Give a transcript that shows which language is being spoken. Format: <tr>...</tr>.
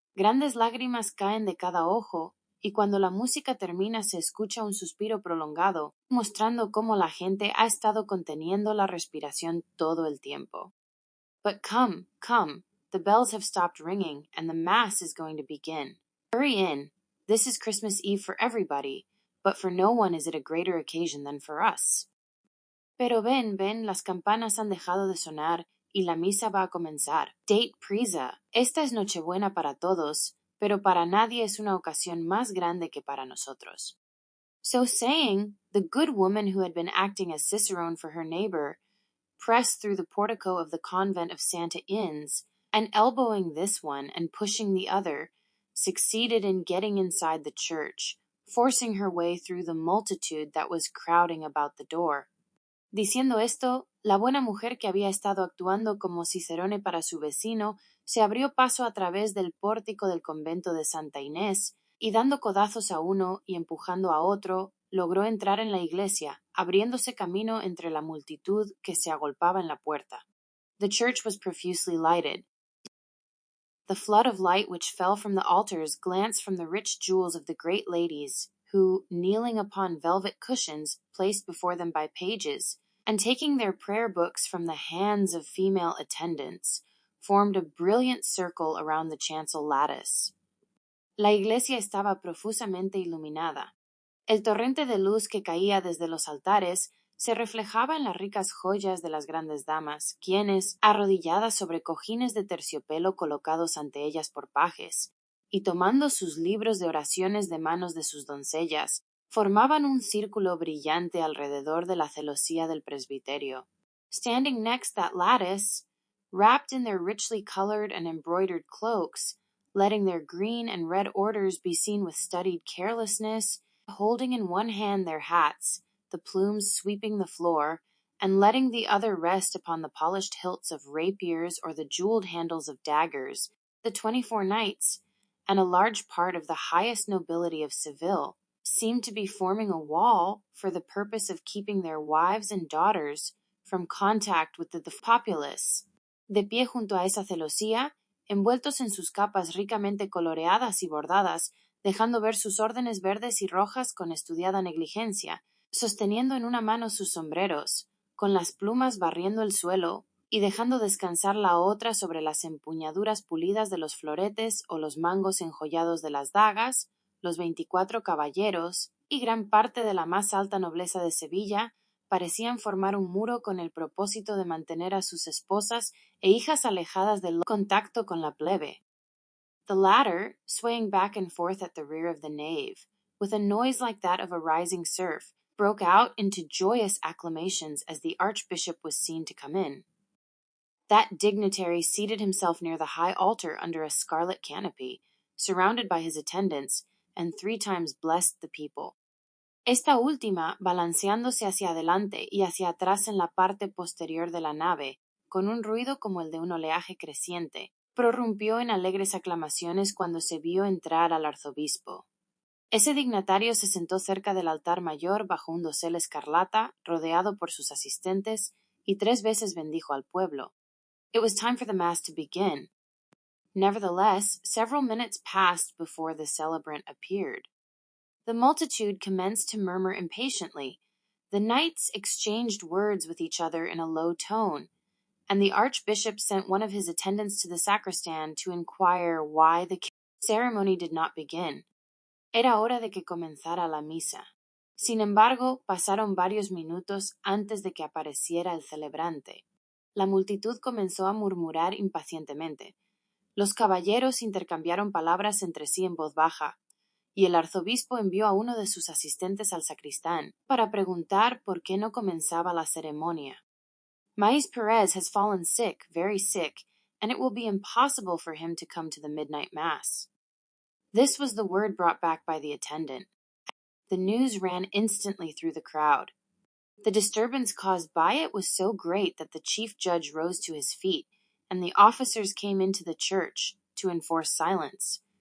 <es>Grandes lágrimas caen de cada ojo, y cuando la música termina se escucha un suspiro prolongado, mostrando cómo la gente ha estado conteniendo la respiración todo el tiempo.</es> <en>But come, the bells have stopped ringing, and the Mass is going to begin. Hurry in. This is Christmas Eve for everybody, but for no one is it a greater occasion than for us.</en> <es>Pero ven, las campanas han dejado de sonar y la misa va a comenzar. Date prisa. Esta es Nochebuena para todos, pero para nadie es una ocasión más grande que para nosotros.</es> <en>So saying, the good woman who had been acting as cicerone for her neighbor pressed through the portico of the convent of Santa Ines, and elbowing this one and pushing the other, succeeded in getting inside the church, forcing her way through the multitude that was crowding about the door.</en> <es>Diciendo esto, la buena mujer que había estado actuando como cicerone para su vecino se abrió paso a través del pórtico del convento de Santa Inés y dando codazos a uno y empujando a otro, logró entrar en la iglesia, abriéndose camino entre la multitud que se agolpaba en la puerta.</es> <en>The church was profusely lighted. The flood of light which fell from the altars glanced from the rich jewels of the great ladies, who, kneeling upon velvet cushions placed before them by pages, and taking their prayer books from the hands of female attendants, formed a brilliant circle around the chancel lattice.</en> <es>La iglesia estaba profusamente iluminada. El torrente de luz que caía desde los altares se reflejaba en las ricas joyas de las grandes damas, quienes, arrodilladas sobre cojines de terciopelo colocados ante ellas por pajes, y tomando sus libros de oraciones de manos de sus doncellas, formaban un círculo brillante alrededor de la celosía del presbiterio.</es> <en>Standing next that lattice, wrapped in their richly colored and embroidered cloaks, letting their green and red orders be seen with studied carelessness, holding in one hand their hats, the plumes sweeping the floor, and letting the other rest upon the polished hilts of rapiers or the jeweled handles of daggers, the 24 knights, and a large part of the highest nobility of Seville, seemed to be forming a wall for the purpose of keeping their wives and daughters from contact with the populace.</en> <es>De pie junto a esa celosía, envueltos en sus capas ricamente coloreadas y bordadas, dejando ver sus órdenes verdes y rojas con estudiada negligencia, sosteniendo en una mano sus sombreros, con las plumas barriendo el suelo, y dejando descansar la otra sobre las empuñaduras pulidas de los floretes o los mangos enjollados de las dagas, los 24 caballeros y gran parte de la más alta nobleza de Sevilla parecían formar un muro con el propósito de mantener a sus esposas e hijas alejadas del contacto con la plebe.</es> <en>The latter, swaying back and forth at the rear of the nave, with a noise like that of a rising surf, broke out into joyous acclamations as the archbishop was seen to come in. That dignitary seated himself near the high altar under a scarlet canopy, surrounded by his attendants, and 3 times blessed the people.</en> <es>Esta última, balanceándose hacia adelante y hacia atrás en la parte posterior de la nave, con un ruido como el de un oleaje creciente, prorrumpió en alegres aclamaciones cuando se vio entrar al arzobispo. Ese dignatario se sentó cerca del altar mayor bajo un dosel escarlata, rodeado por sus asistentes, y 3 veces bendijo al pueblo.</es> <en>It was time for the mass to begin. Nevertheless, several minutes passed before the celebrant appeared. The multitude commenced to murmur impatiently. The knights exchanged words with each other in a low tone, and the archbishop sent one of his attendants to the sacristan to inquire why the ceremony did not begin.</en> <es>Era hora de que comenzara la misa. Sin embargo, pasaron varios minutos antes de que apareciera el celebrante. La multitud comenzó a murmurar impacientemente. Los caballeros intercambiaron palabras entre sí en voz baja, y el arzobispo envió a uno de sus asistentes al sacristán para preguntar por qué no comenzaba la ceremonia.</es> <en>Maíz Perez has fallen sick, very sick, and it will be impossible for him to come to the midnight mass. This was the word brought back by the attendant. The news ran instantly through the crowd. The disturbance caused by it was so great that the chief judge rose to his feet, and the officers came into the church to enforce silence.</en>